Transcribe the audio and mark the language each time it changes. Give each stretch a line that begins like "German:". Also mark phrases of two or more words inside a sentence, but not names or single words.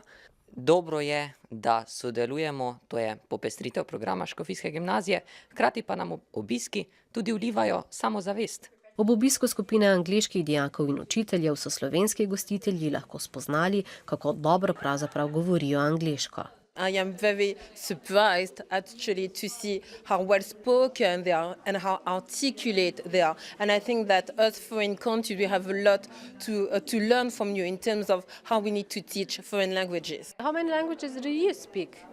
Slovenian: Dobro je, da sodelujemo, to je popestritev programa Škofijske gimnazije, hkrati pa nam obiski tudi vlivajo samozavest. Ob obisku skupine angleških dijakov in učiteljev so slovenski gostitelji lahko spoznali, kako dobro pravzaprav govorijo angleško.
English: I am very surprised actually to see how well spoken they are and how articulate they are. And I think that us foreign countries, we have a lot to learn from you in terms of how we need to teach foreign languages. How many languages do you speak?